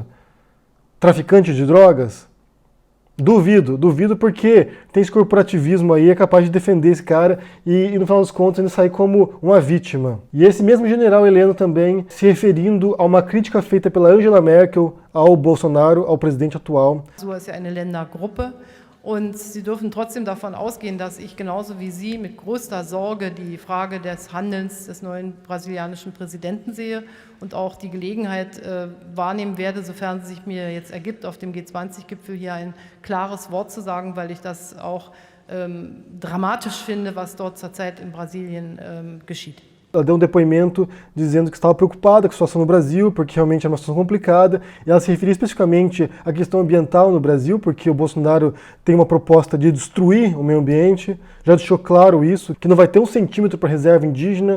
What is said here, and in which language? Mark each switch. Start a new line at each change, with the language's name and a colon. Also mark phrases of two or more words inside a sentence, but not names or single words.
Portuguese: Traficante de drogas? Duvido porque tem esse corporativismo aí, é capaz de defender esse cara e no final das contas ele sair como uma vítima. E esse mesmo general Heleno também se referindo a uma crítica feita pela Angela Merkel ao Bolsonaro, ao presidente atual.
German: So ist ja eine Ländergruppe Und Sie dürfen trotzdem davon ausgehen, dass ich genauso wie Sie mit größter Sorge die Frage des Handelns des neuen brasilianischen Präsidenten sehe und auch die Gelegenheit wahrnehmen werde, sofern es sich mir jetzt ergibt, auf dem G20-Gipfel hier ein klares Wort zu sagen, weil ich das auch dramatisch finde, was dort zurzeit in Brasilien geschieht.
Portuguese: Ela deu depoimento dizendo que estava preocupada com a situação no Brasil, porque realmente é uma situação complicada, e ela se referia especificamente à questão ambiental no Brasil, porque o Bolsonaro tem uma proposta de destruir o meio ambiente, já deixou claro isso, que não vai ter 1 centímetro para reserva indígena.